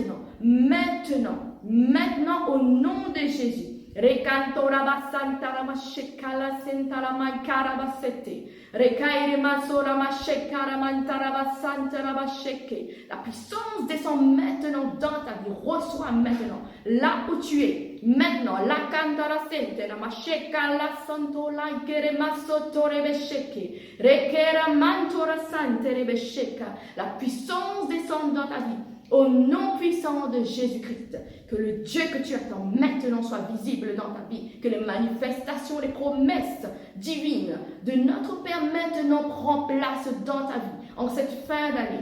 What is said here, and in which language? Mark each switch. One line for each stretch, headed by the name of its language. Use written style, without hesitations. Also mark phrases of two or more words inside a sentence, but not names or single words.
French: Maintenant, au nom de Jésus. La puissance descend maintenant dans ta vie. Reçois maintenant, là où tu es. Maintenant, la cantara sente, la macheka, la santo, la geremaso, rebesheke, rekera mantora sante, rebesheka. La puissance descend dans ta vie. Au nom puissant de Jésus-Christ, que le Dieu que tu attends maintenant soit visible dans ta vie, que les manifestations, les promesses divines de notre Père maintenant prennent place dans ta vie, en cette fin d'année.